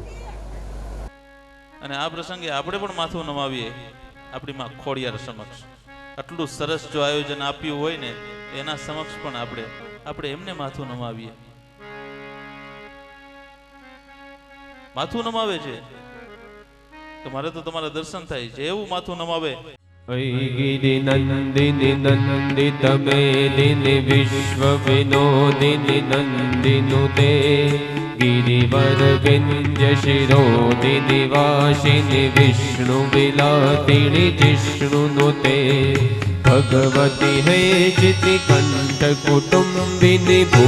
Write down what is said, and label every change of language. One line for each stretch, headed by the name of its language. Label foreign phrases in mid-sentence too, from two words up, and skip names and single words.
Gujarati: અને આ પ્રસંગે આપણે પણ માથું નમાવીએ આપણી માં ખોડિયાર સમક્ષ. આટલું સરસ જો આયોજન આપ્યું હોય ને એના સમક્ષ પણ આપણે એમને માથું નમાવીએ. માથું નમાવે છે તો મારે તો તમારા દર્શન થાય છે એવું માથું નમાવે.
Sanskrit: गिरि नंदिनि नंदित मेदिनि विश्व विनोदिनि नंदिनुते गिरिवर विंध्य शिरोदिनि वासिनि विष्णु विलातिनि जिष्णुनुते भगवती हे चिति कंठ कुटुंबिनि